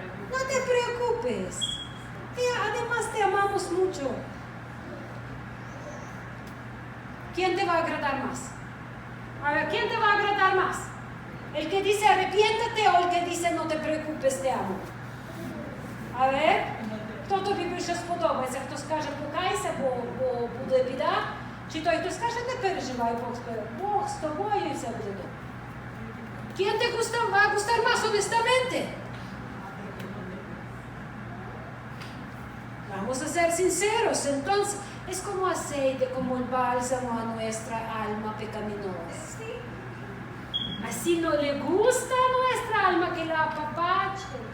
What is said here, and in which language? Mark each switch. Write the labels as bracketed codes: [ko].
[es] No te preocupes. Además te amamos mucho. ¿Quién te va a agradar más? A ver, ¿quién te va a agradar más? ¿El que dice arrepiéntate o el que dice no te preocupes, te amo? A ver, [uk] хто тобі більше сподобається? Хто скаже покайся, бо буде біда? Чи той, хто скаже не переживай, Бог з тобою і все буде добре? [es] ¿Quién te va a gustar más honestamente? Vamos a ser sinceros. Entonces, es como aceite, como el bálsamo a nuestra alma pecaminosa. Así no le gusta a nuestra alma que la apapache.